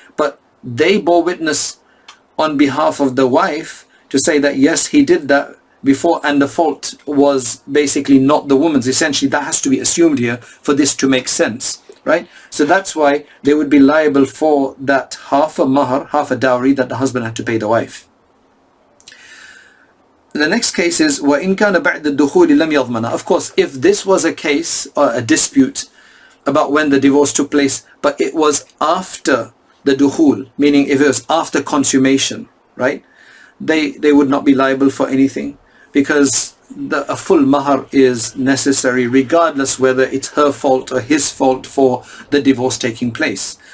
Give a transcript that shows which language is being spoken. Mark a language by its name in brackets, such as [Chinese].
[English] But they bore witness on behalf of the wife to say that yes, he did that before, and the fault was basically not the woman's. Essentially, that has to be assumed here for this to make sense, right? So that's why they would be liable for that half a mahr, half a dowry that the husband had to pay the wife. The next case is [Arabic] وَإِنْ كَانَ بَعْدَ الدُّخُولِ لَمْ يَضْمَنَ. [English] Of course, if this was a case or a dispute about when the divorce took place, but it was after the dukhul, meaning if it was after consummation, right, they would not be liable for anything, because a full mahr is necessary regardless whether it's her fault or his fault for the divorce taking place.